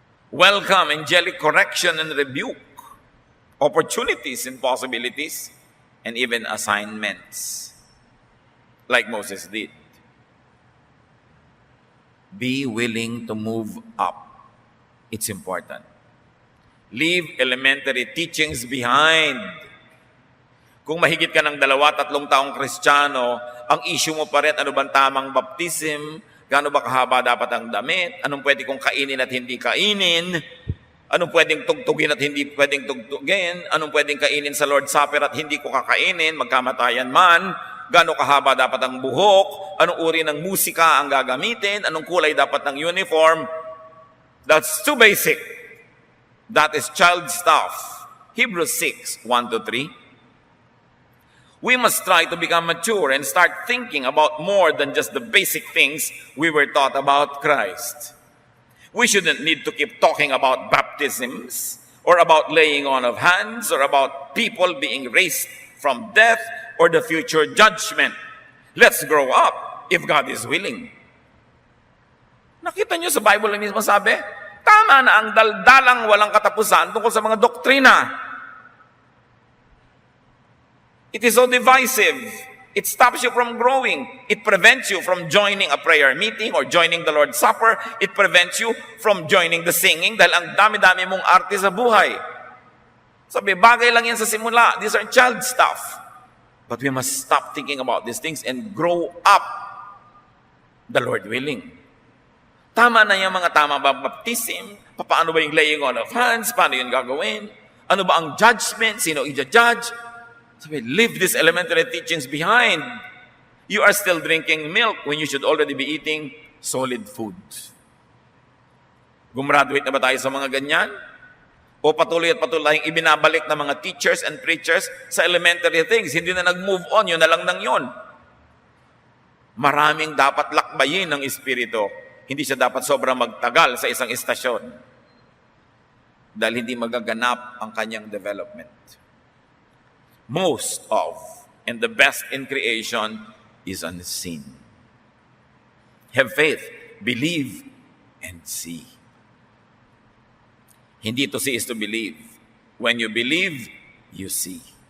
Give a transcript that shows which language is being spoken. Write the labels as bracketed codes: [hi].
[en] Welcome angelic correction and rebuke, opportunities and possibilities, and even assignments, like Moses did. Be willing to move up. It's important. Leave elementary teachings behind. [tl] Kung mahigit ka ng 2-3 taong Kristiyano, ang issue mo pa rin, ano bang tamang baptism, gaano ba kahaba dapat ang damit, anong pwede kong kainin at hindi kainin, anong pwedeng tugtugin at hindi pwedeng tugtugin, anong pwedeng kainin sa Lord's Supper at hindi ko kakainin, magkamatayan man, gaano kahaba dapat ang buhok, anong uri ng musika ang gagamitin, anong kulay dapat ng uniform. [en] That's too basic. That is child stuff. Hebrews 6:1-3. We must try to become mature and start thinking about more than just the basic things we were taught about Christ. We shouldn't need to keep talking about baptisms or about laying on of hands or about people being raised from death or the future judgment. Let's grow up if God is willing. [tl] Nakita niyo sa Bible na mismo sabi, tama na ang daldalang walang katapusan tungkol sa mga doktrina. [en] It is so divisive. It stops you from growing. It prevents you from joining a prayer meeting or joining the Lord's Supper. It prevents you from joining the singing [tl] dahil ang dami-dami mong arte sa buhay. Sabi, bagay lang yan sa simula. [en] These are child stuff. But we must stop thinking about these things and grow up, the Lord willing. [tl] Tama na yung mga tama ba baptism? Paano ba yung laying on of hands? Paano yun gagawin? Ano ba ang judgment? Sino i-judge? [en] Sabi, leave these elementary teachings behind. You are still drinking milk when you should already be eating solid food. [tl] Gumraduate na ba tayo sa mga ganyan? O patuloy at patuloy tayong ibinabalik ng mga [en] teachers and preachers [tl] sa elementary things? Hindi na nag-move on, yun na lang nang yun. Maraming dapat lakbayin ng Espiritu. Hindi siya dapat sobrang magtagal sa isang istasyon. Dahil hindi magaganap ang kanyang development. [en] Most of and the best in creation is unseen. Have faith, believe, and see. Hindi to see is to believe. When you believe, you see.